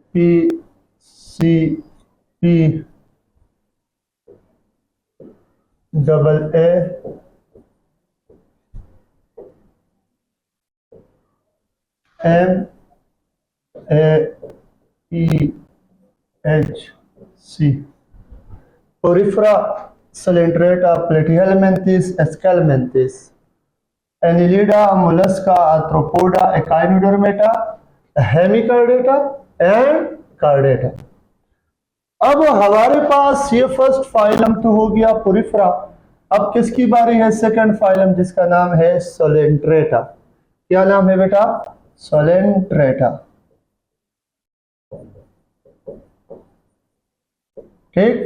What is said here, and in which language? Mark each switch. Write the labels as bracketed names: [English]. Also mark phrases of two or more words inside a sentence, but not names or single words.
[English] P C P double A M A E H C Porifera Coelenterata Platyhelminthes Escalmenthes Annelida Mollusca Arthropoda Echinodermata Hemichordata and Chordata. [Hindi] अब हमारे पास ये [English] first phylum [Hindi] तो हो गया पोरिफेरा। अब किसकी बारी है? [English] second phylum, [Hindi] जिसका नाम है सोलेंट्रेटा। क्या नाम है बेटा? सोलेंट्रेटा। ठीक।